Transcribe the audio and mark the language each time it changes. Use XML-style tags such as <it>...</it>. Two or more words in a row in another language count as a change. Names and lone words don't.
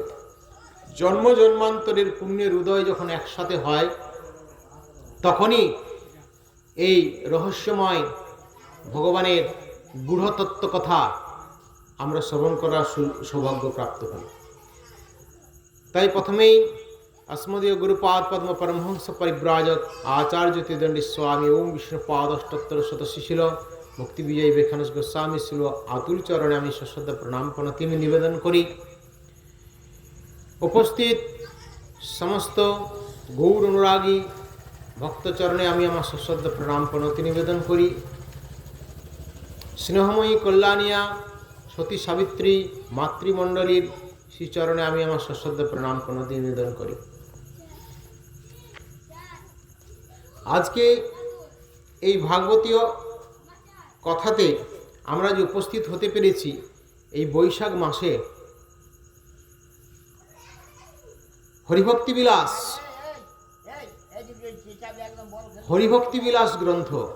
<bn>জন্ম জন্মান্তরের পুণ্যের উদয় যখন একসাথে হয় তখনই এই রহস্যময় ভগবানের গূঢ়তত্ত্ব কথা আমরা শ্রবণ করার সৌভাগ্য প্রাপ্ত হই। তাই প্রথমেই অস্মদীয় গুরুপাদ পদ্ম পরমহংস পরিব্রাজক আচার্য জ্যোতির্দণ্ডী স্বামী ওম বিষ্ণুপাদ অষ্টোত্তর শতশিশিল মুক্তি বিজয়ী বেখানস গোস্বামী শিল আতুল চরণে আমি সশ্রদ্ধ প্রণাম প্রণতি নিবেদন করি। উপস্থিত সমস্ত গৌর অনুরাগী ভক্ত চরণে আমি আমার সশ্রদ্ধ প্রণাম প্রণতি নিবেদন করি। স্নেহময়ী কল্যাণীয়া সতী সাবিত্রী মাতৃমণ্ডলীর শ্রীচরণে আমি আমার সশ্রদ্ধ প্রণাম প্রণতি নিবেদন করি। আজকে এই ভাগবতীয় কথাতে আমরা যে উপস্থিত হতে পেরেছি এই বৈশাখ মাসে, হরিভক্তি বিলাস গ্রন্থ</bn>